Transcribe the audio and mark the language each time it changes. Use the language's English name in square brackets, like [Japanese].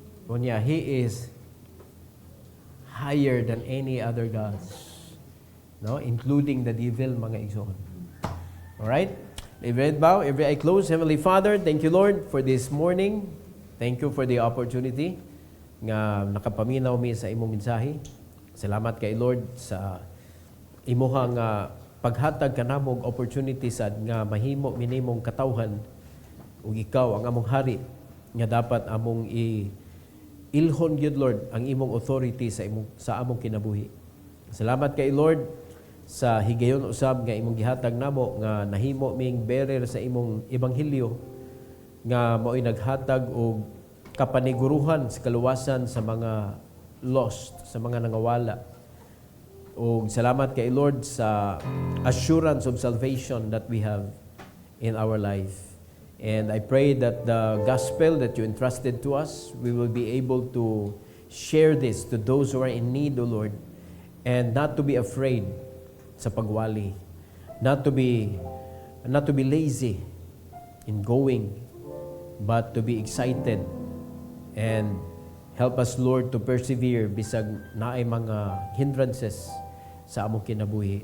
[English] Kunya, He is higher than any other gods. No? Including the devil, [Cebuano] mga igsoon. [English] Alright? Every head bow, every eye closed. Heavenly Father, thank you Lord for this morning. Thank you for the opportunity [Cebuano] nga nakapaminaw mi sa imong mensahe. Salamat kay Lord sa imuhang paghatag kanamong opportunity sad nga mahimo minimong katawhan ug ikaw ang among hari nga dapat among ilhon gyud Lord ang imong authority sa among kinabuhi. Salamat kay Lord sa higayon usab nga imong gihatag namo nga nahimo ming bearer sa imong ebanghelyo nga mao'y naghatag og kapaniguruhan sa kaluwasan sa mga lost, sa mga nangawala. O salamat kay Lord sa [English] assurance of salvation that we have in our life. And I pray that the gospel that you entrusted to us, we will be able to share this to those who are in need, O Lord, and not to be afraid [Cebuano] sa pagwali, [English] not to be lazy in going, but to be excited and help us, Lord, to persevere [Cebuano] bisag naay mga [English] hindrances [Cebuano] sa among kinabuhi.